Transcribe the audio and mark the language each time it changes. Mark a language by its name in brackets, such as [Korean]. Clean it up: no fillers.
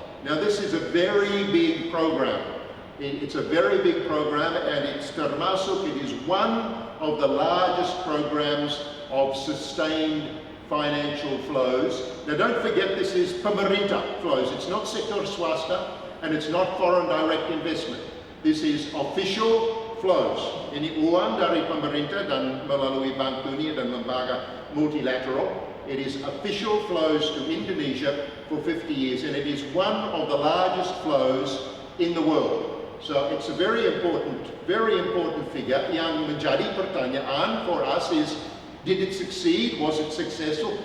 [English] Now this is a very big program. It's a very big program, and it is one of the largest programs of sustained financial flows. Now don't forget, this is pemerintah flows. It's not sektor swasta, and it's not foreign direct investment. This is official flows. [Indonesian] Ini uang dari pemerintah dan melalui Bank Dunia dan lembaga multilateral. [English] It is official flows to Indonesia for 50 years, and it is one of the largest flows in the world. So it's a very important figure. [Indonesian] Yang menjadi pertanyaan [English] for us is, did it succeed? Was it successful?